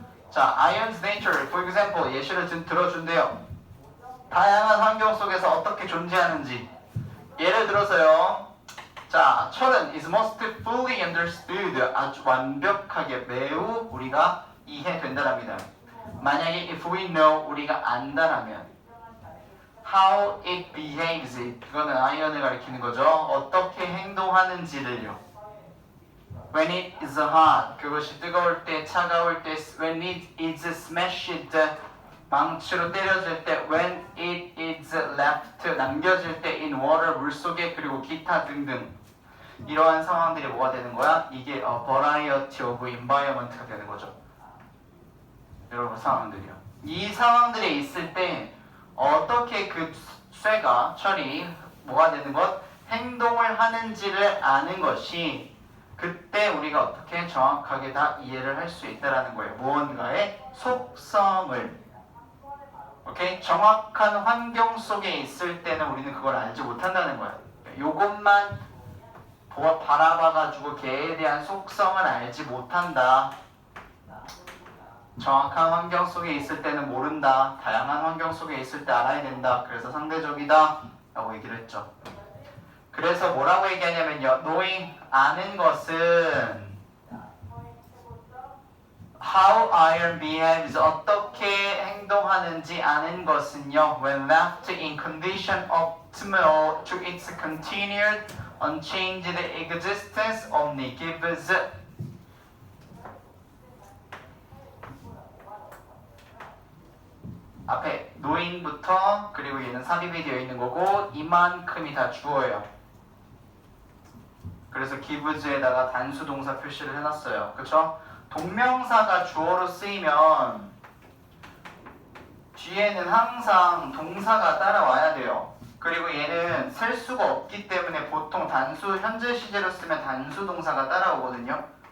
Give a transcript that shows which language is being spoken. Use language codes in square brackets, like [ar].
[en] 자, iron's nature, for example, [ko] 예시를 들어준대요. 다양한 환경 속에서 어떻게 존재하는지. 예를 들어서요. 자, 철은 [en] is most fully understood, [ko] 아주 완벽하게 매우 우리가 이해된다랍니다. 만약에 [en] if we know, [ko] 우리가 안다라면 [en] how it behaves, [ko] 그거는 아이언을 가리키는 거죠. 어떻게 행동하는지를요. [en] When it is hot, [ko] 그것이 뜨거울 때, 차가울 때. [en] When it is smashed, [ko] 망치로 때려질 때. [en] When it is left, [ko] 남겨질 때. [en] In water, [ko] 물속에. 그리고 기타 등등. 이러한 상황들이 뭐가 되는 거야? 이게 [en] variety of environment [ko] 가 되는 거죠. 여러분, 상황들이요. 이 상황들에 있을 때 어떻게 그 철이 뭐가 되는 것? 행동을 하는지를 아는 것이, 그때 우리가 어떻게 정확하게 다 이해를 할 수 있다라는 거예요. 무언가의 속성을. 오케이? 정확한 환경 속에 있을 때는 우리는 그걸 알지 못한다는 거야. 요것만 바라봐가지고 걔에 대한 속성을 알지 못한다. 정확한 환경 속에 있을 때는 모른다. 다양한 환경 속에 있을 때 알아야 된다. 그래서 상대적이다 라고 얘기를 했죠. 그래서 뭐라고 얘기하냐면요. knowing, 아는 것은 [en] how iron behaves, [ko] 어떻게 행동하는지 아는 것은요. [en] when left in condition optimal to its continued unchanged existence only gives [ko] 앞에 knowing부터 그리고 얘는 삽입이 되어 있는 거고 이만큼이 다 주어예요. 그래서 gives에다가 단수 동사 표시를 해놨어요. 그쵸? 동명사가 주어로 쓰이면 뒤에는 항상 동사가 따라와야 돼요. 그리고 얘는 셀 수가 없기 때문에 보통 단수 현재 시제로 쓰면 단수 동사가 따라오거든요.